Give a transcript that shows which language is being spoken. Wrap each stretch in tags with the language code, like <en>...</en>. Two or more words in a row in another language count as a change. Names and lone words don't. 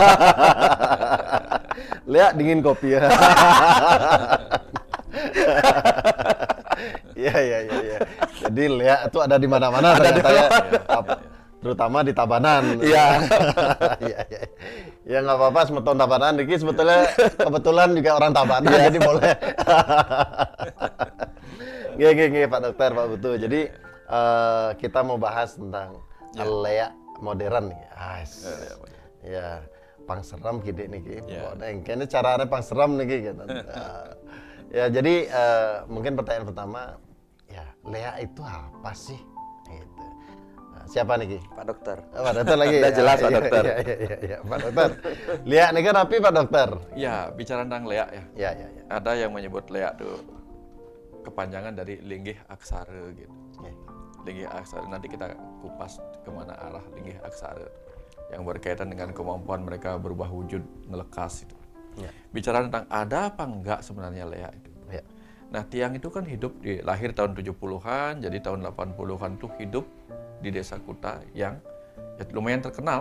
<id>Lea dingin kopi ya. Iya. Jadi Lea itu ada di mana-mana ternyata ya. Terutama di Tabanan. Iya. Iya. Ya nggak apa-apa, semeton Tabanan. Diki sebetulnya kebetulan juga orang Tabanan, jadi boleh. Gini, Pak Dokter, Pak Putu. Jadi kita mau bahas tentang Lea modern nih. Ya, pangseram gede nih. Kayaknya caranya pangseram nih gitu. Ya, jadi mungkin pertanyaan pertama, ya Lea itu apa sih? Gitu. Nah, siapa nih, Ki? Pak Dokter. Pak Dokter lagi. Udah jelas, Pak Dokter. Iya, Pak Dokter. Lea nih kan apa, Pak Dokter? Ya, bicara tentang leak ya. Ya. Ada yang menyebut leak tuh kepanjangan dari linggih aksara gitu. Linggih aksara, nanti kita kupas kemana arah linggih aksara yang berkaitan dengan kemampuan mereka berubah wujud, melekas itu. Bicara tentang ada apa enggak sebenarnya Lea itu. Nah, Tiang itu kan hidup lahir tahun 70-an, jadi tahun 80-an tuh hidup di desa Kuta yang ya, lumayan terkenal.</id>